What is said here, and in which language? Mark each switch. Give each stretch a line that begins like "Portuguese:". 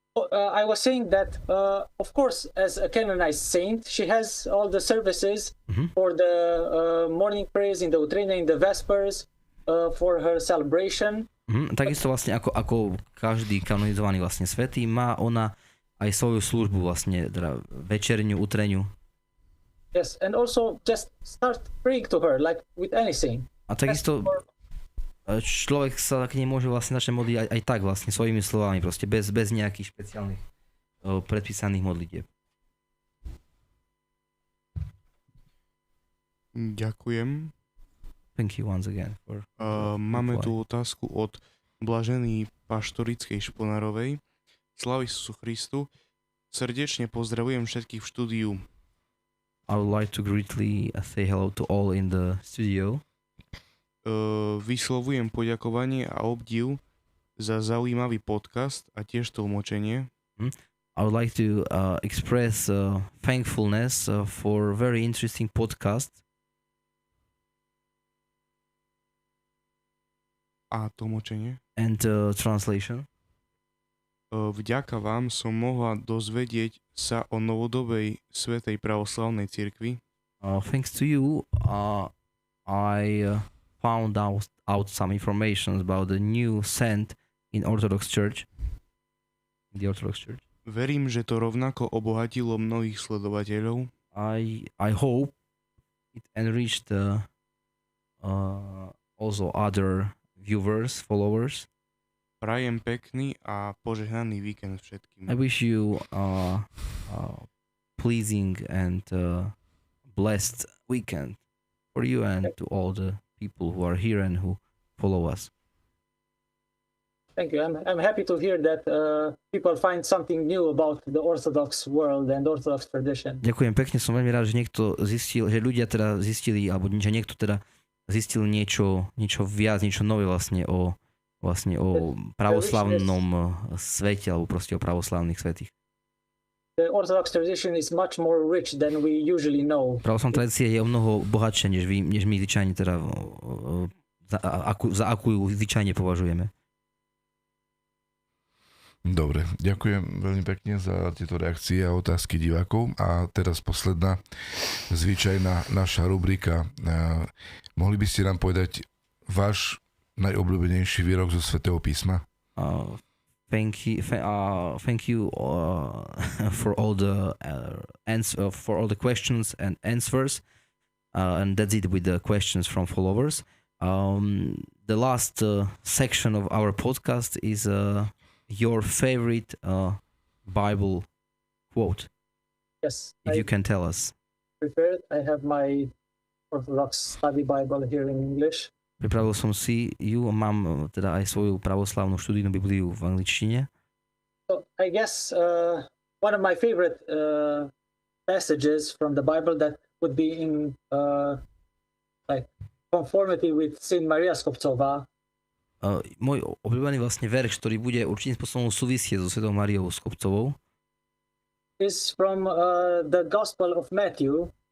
English: I was saying that, of course, as a canonized saint, she has all the services for the morning prayers in the Utrina, in the Vespers, for her celebration.
Slovak: Takisto vlastne ako každý kanonizovaný vlastne svätý, má ona aj svoju službu vlastne, teda večerňu, utreniu.
English: Yes, and also just start praying to her like with any saint.
Slovak: A takisto človek sa k nej môže vlastne začať modliť aj tak vlastne, svojimi slovami, proste bez nejakých špeciálnych predpísaných modlitieb. Ďakujem.
English: Thank you once again for
Slovak: máme tu otázku od Blaženej Paštorickej Šponárovej. Sláva Isusu Christu. Srdečne pozdravujem všetkých v štúdiu.
English: I would like to greatly say hello to all in the studio.
Slovak: Vyslovujem poďakovanie a obdiv za zaujímavý podcast a tiež tlmočenie.
English: I would like to express thankfulness for very interesting podcast.
Slovak: A tlmočenie.
English: And translation.
Slovak: Vďaka vám som mohla dozvedieť sa o novodobej svätej pravoslavnej cirkvi.
English: Thanks to you, I found out some information about the new saint in Orthodox Church. In the Orthodox Church.
Slovak: Verím, že to rovnako obohatilo mnohých sledovateľov.
English: I hope it enriched also other viewers, followers.
Slovak: Prajem pekný a požehnaný víkend všetkým.
English: I wish you pleasing and blessed weekend for you and to all the people who are here and who follow us. Thank you. I'm happy to hear that people find something new about the Orthodox world and Orthodox tradition.
Slovak: Ďakujem pekne, som veľmi rád, že niekto zistil, že ľudia teda zistili, alebo že niekto teda zistil niečo viac, niečo nové vlastne o pravoslavnom svete, alebo proste o pravoslavných svätých.
English: The Orthodox tradition is much more rich than we usually know.
Slovak: Pravoslavná tradícia je o mnoho bohatšia, než my zvyčajne teda za akú ju zvyčajne považujeme. Dobre, ďakujem veľmi pekne za tieto reakcie a otázky divákov. A teraz posledná zvyčajná naša rubrika. Mohli by ste nám povedať váš najobľúbenejší výrok zo Svätého písma?
English: Thank you for all the questions and answers, and that's it with the questions from followers. The last section of our podcast is your favorite Bible quote. Yes. If you can tell us. Prepared. I have my Orthodox study Bible here in English.
Slovak: Pripravil som si ju, mám teda aj svoju pravoslavnú študijnú Bibliu v angličtine.
English: So I guess one of my favorite passages from the Bible that would be in like conformity with Saint Maria Skobcovej.
Slovak: Môj obľúbený vlastne verš, ktorý bude určitým spôsobom súvisieť so svetou Máriou Skobcovou,
English: is from the Gospel of Matthew,